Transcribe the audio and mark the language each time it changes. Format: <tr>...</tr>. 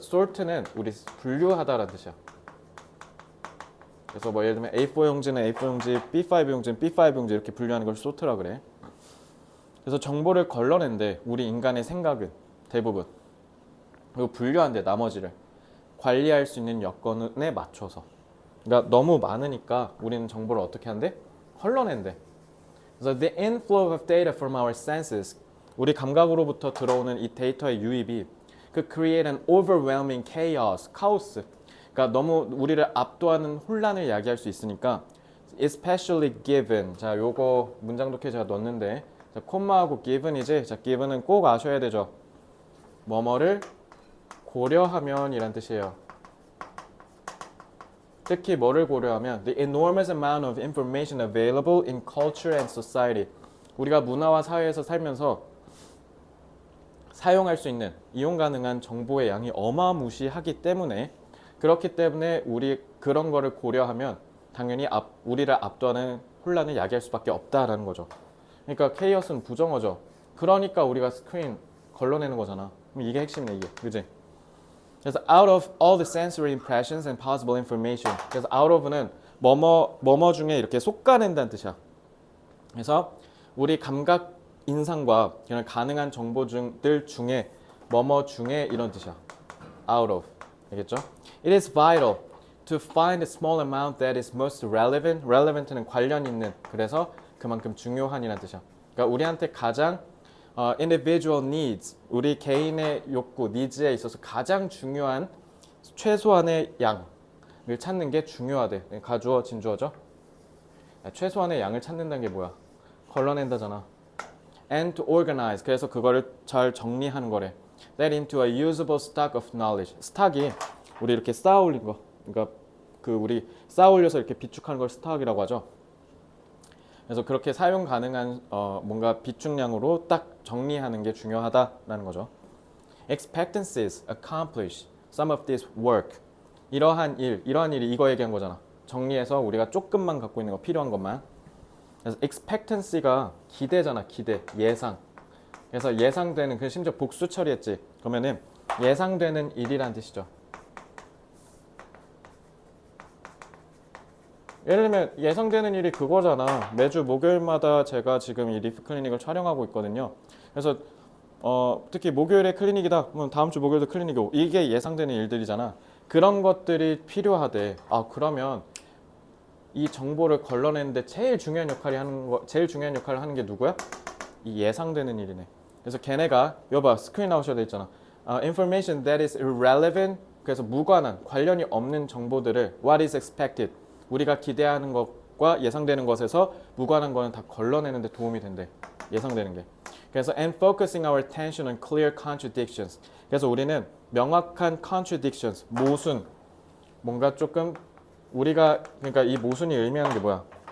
<ko>sort는 우리 분류하다라는 뜻이야. 그래서 뭐 예를 들면 A4 용지는 A4 용지, B5 용지는 B5 용지 이렇게 분류하는 걸 sort라 그래. 그래서 정보를 걸러낸대. 우리 인간의 생각은 대부분. 그리고 분류한대. 나머지를 관리할 수 있는 여건에 맞춰서. 그러니까 너무 많으니까 우리는 정보를 어떻게 한대? 걸러낸대.</ko> <en>그래서 the inflow of data from our senses,</en> <ko>우리 감각으로부터 들어오는 이 데이터의 유입이 그</ko> <en>create an overwhelming chaos,</en> <ko>카오스. 그러니까 너무 우리를 압도하는 혼란을 야기할 수 있으니까</ko> <en>especially given.</en> <ko>자, 요거 문장 독해 제가 넣었는데 자, 콤마하고 given이지. 자, given은 꼭 아셔야 되죠. 뭐뭐를 고려하면 이란 뜻이에요. 특히 뭐를 고려하면</ko> <en>the enormous amount of information available in culture and society.</en> <ko>우리가 문화와 사회에서 살면서 사용할 수 있는 이용 가능한 정보의 양이 어마무시하기 때문에 그렇기 때문에 우리 그런 거를 고려하면 당연히 우리를 압도하는 혼란을 야기할 수밖에 없다라는 거죠. 그러니까 케이오스는 부정어죠. 그러니까 우리가 스크린 걸러내는 거잖아. 그럼 이게 핵심이네 이게. 그지? 그래서</ko> <en>out of all the sensory impressions and possible information.</en> <ko>그래서 out of는 뭐뭐 중에 이렇게 솎아낸다는 뜻이야. 그래서 우리 감각 인상과 그냥 가능한 정보들 중에 뭐뭐 중에 이런 뜻이야. out of. 알겠죠?</ko> <en>It is vital to find the small amount that is most relevant.</en> <ko>relevant는 관련 있는. 그래서 그만큼 중요한이라는 뜻이야. 그러니까 우리한테 가장</ko> <en>individual needs,</en> <ko>우리 개인의 욕구, needs에 있어서 가장 중요한 최소한의 양을 찾는 게 중요하대. 가주어, 진주어죠. 최소한의 양을 찾는다는 게 뭐야? 걸러낸다잖아.</ko> <en>And to organize,</en> <ko>그래서 그거를 잘 정리하는 거래.</ko> <en>That into a usable stock of knowledge.</en> <ko>스탁이 우리 이렇게 쌓아 올린 거. 그러니까 그 우리 쌓아 올려서 이렇게 비축하는 걸 스탁이라고 하죠. 그래서 그렇게 사용 가능한 뭔가 비축량으로 딱 정리하는 게 중요하다라는 거죠.</ko> <en>expectancies accomplish some of this work.</en> <ko>이러한 일이 이거 얘기한 거잖아. 정리해서 우리가 조금만 갖고 있는 거 필요한 것만. 그래서 expectancy가 기대잖아. 기대, 예상. 그래서 예상되는, 그 심지어 복수 처리했지. 그러면은 예상되는 일이란 뜻이죠. 예를 들면 예상되는 일이 그거잖아. 매주 목요일마다 제가 지금 이 리프 클리닉을 촬영하고 있거든요. 그래서 특히 목요일에 클리닉이다. 그럼 다음 주 목요일도 클리닉이고, 이게 예상되는 일들이잖아. 그런 것들이 필요하대. 그러면 이 정보를 걸러내는데 제일 중요한 역할을 하는 게 누구야? 이 예상되는 일이네. 그래서 걔네가 여봐, 스크린 나오셔야 돼 있잖아.</ko> <en>Information that is irrelevant.</en> <ko>그래서 무관한, 관련이 없는 정보들을</ko> <en>what is expected.</en> <ko>우리가 기대하는 것과 예상되는 것에서 무관한 거는 다 걸러내는 데 도움이 된대. 예상되는 게. 그래서</ko> <en>and focusing our attention on clear contradictions.</en> <ko>그래서 우리는 명확한 contradictions, 모순, 뭔가 조금 우리가, 그러니까 이 모순이 의미하는 게 뭐야?</ko>